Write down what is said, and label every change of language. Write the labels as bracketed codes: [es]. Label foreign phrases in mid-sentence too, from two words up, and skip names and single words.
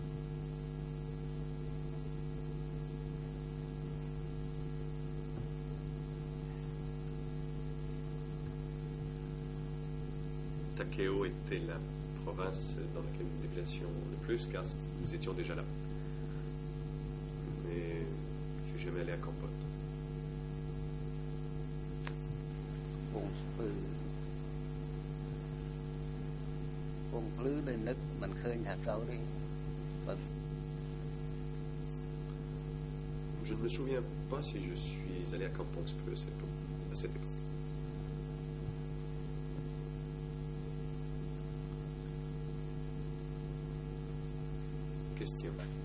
[fr] Takeo était la province dans laquelle nous déplacions le plus, car nous étions déjà là. Mais je ne suis jamais allé à Kampot. [km] ពងភ្លឺនៅនឹកមិនឃើញថាត្រូវទេបើ [fr] Je ne me souviens pas si je suis allé à Kampong Speu à cette époque. Question.